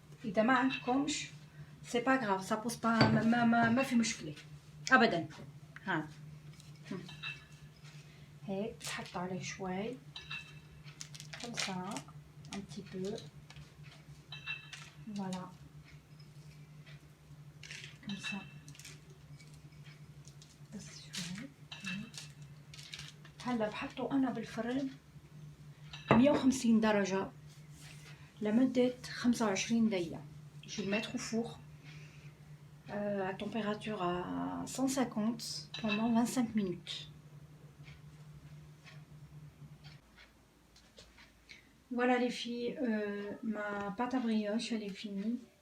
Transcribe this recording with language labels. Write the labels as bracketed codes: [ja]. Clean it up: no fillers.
[ar] إذا ما عندكمش [fr] c'est pas grave, ça pose pas [ar] ما في مشكلة أبدا. ها هيك بتحطوا عليه شوي [fr] comme ça un petit peu, voilà comme ça [ar] بس شوي. هلا بحطه انا بالفرن 150 درجة لمدة 25 دقيقة. [fr] Je vais le mettre au four à température à 150 pendant 25 minutes. Voilà les filles, ma pâte à brioche elle est finie.